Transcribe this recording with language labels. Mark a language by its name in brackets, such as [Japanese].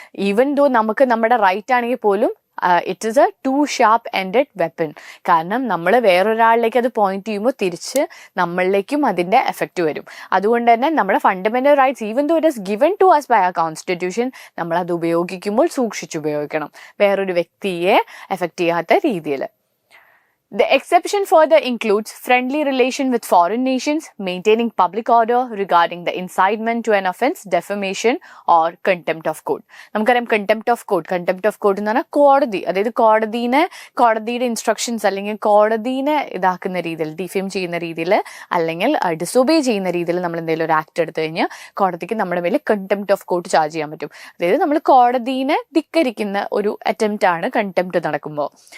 [English] even though [Malayalam] നമുക്ക് നമ്മുടെ right ആണെങ്കിൽ പോലും [English] It is a two sharp ended weapon. [Malayalam] കാരണം നമ്മൾ വേറൊരാളിലേക്ക് അത് പോയിന്റ് ചെയ്യുമ്പോൾ തിരിച്ച് നമ്മളിലേക്കും അതിൻ്റെ എഫക്റ്റ് വരും. അതുകൊണ്ട് തന്നെ നമ്മുടെ fundamental rights [English] even though it is given to us by [Malayalam] ആ കോൺസ്റ്റിറ്റ്യൂഷൻ, നമ്മളത് ഉപയോഗിക്കുമ്പോൾ സൂക്ഷിച്ചുപയോഗിക്കണം, വേറൊരു വ്യക്തിയെ എഫക്റ്റ് ചെയ്യാത്ത രീതിയിൽ. [English] The exception further includes friendly relation with foreign nations, maintaining public order regarding the incitement to an offence, defamation or contempt of court. [Malayalam] നമുക്കറിയാം contempt of court എന്ന് പറഞ്ഞാൽ കോടതി, അതായത് കോടതിയുടെ ഇൻസ്ട്രക്ഷൻസ് അല്ലെങ്കിൽ കോടതിനെ ഇതാക്കുന്ന രീതിയിൽ, ഡിഫെയിം ചെയ്യുന്ന രീതിയിൽ അല്ലെങ്കിൽ ഡിസൊബേ ചെയ്യുന്ന രീതിയിൽ നമ്മൾ എന്തെങ്കിലും ഒരു ആക്ട് എടുത്തു കഴിഞ്ഞാൽ കോടതിക്ക് നമ്മുടെ മേലെ contempt of court ചാർജ് ചെയ്യാൻ പറ്റും. അതായത് നമ്മൾ കോടതിനെ ധിക്കരിക്കുന്ന ഒരു അറ്റംപ്റ്റ് ആണ് contempt നടക്കുമ്പോൾ.